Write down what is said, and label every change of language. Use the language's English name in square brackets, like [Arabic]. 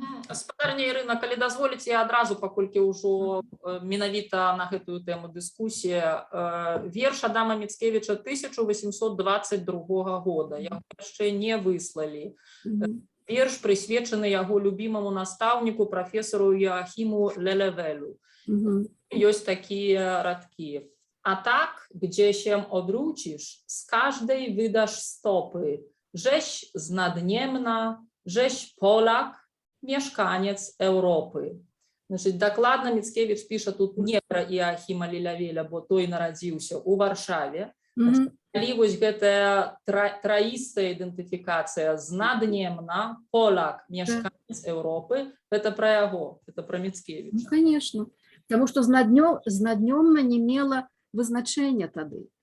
[Belarusian] Спадарня Ірына, калі дазволіце, я адразу, паколькі ўжо менавіта на гэтую тэму дыскусія, верш Адама Міцкевіча 1822 года, яго яшчэ не выслалі. Верш прысвечаны яго любімаму настаўніку, прафесару Яахіму Лелевелю. Ёсць такія радкі. [Polish] А так, где się odwrócisz, z każdej wydasz stopy, żeś znadniemna, żeś Polak, mieszkaniec Europy. [Belarusian] Значит, дакладна Міцкевіч піша тут не пра Іахіма Лелевеля, бо той нарадзіўся ў Варшаве. Калі вось гэтая траістая ідэнтыфікацыя знаднемна, Полак, мешканец Европы, гэта пра яго, гэта пра Міцкевіча. Конечно, потому что знаднёмна не мела вызначэння тады.